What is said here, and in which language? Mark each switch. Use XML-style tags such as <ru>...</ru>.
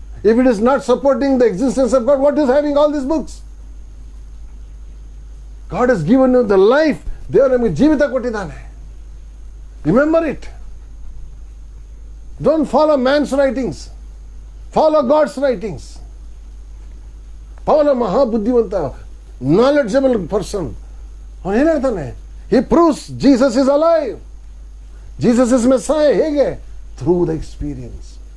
<en>If it is not supporting the existence of God, what is having all these books? God has given you the life.</en> <kn>ದೇವರು ನಮಗೆ ಜೀವಿತ ಕೊಟ್ಟಿದ್ದಾನೆ.</kn> <en>Remember it. Don't follow man's writings. Follow God's writings.</en> <kn>Paul ಮಹಾಬುದ್ಧಿವಂತ,</kn> <en>knowledgeable person.</en> <kn>ಅವನು ಏನು ಹೇಳ್ತಾನೆ?</kn> <en>He proves Jesus is alive. Jesus is Messiah. ಹೇಗೆ? Through the experience.</en>